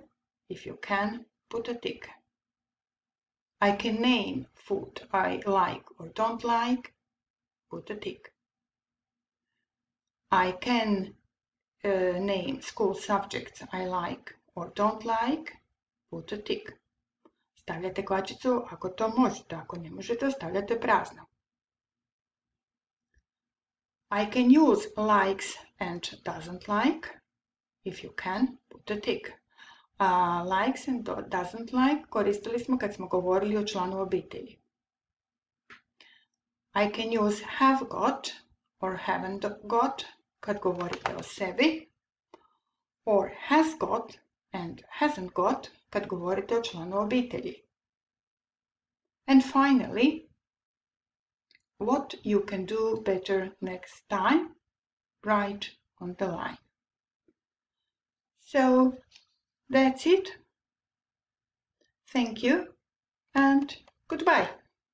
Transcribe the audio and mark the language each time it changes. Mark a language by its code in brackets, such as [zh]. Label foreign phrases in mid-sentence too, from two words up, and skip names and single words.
[en] If you can, put a tick. I can name food I like or don't like. Put a tick. I can name school subjects I like or don't like. Put a tick. [hr] Stavljate kvačicu ako to možete, ako ne možete, ostavljate prazno. [en] I can use likes and doesn't like. If you can, put a tick. Likes and doesn't like [hr] koristili smo kad smo govorili o članu obitelji. [en] I can use have got or haven't got [hr] kad govorite o sebi, [en] or has got and hasn't got [hr] kad govorite o članu obitelji. [en] And finally, what you can do better next time, write on the line. So that's it. Thank you and goodbye.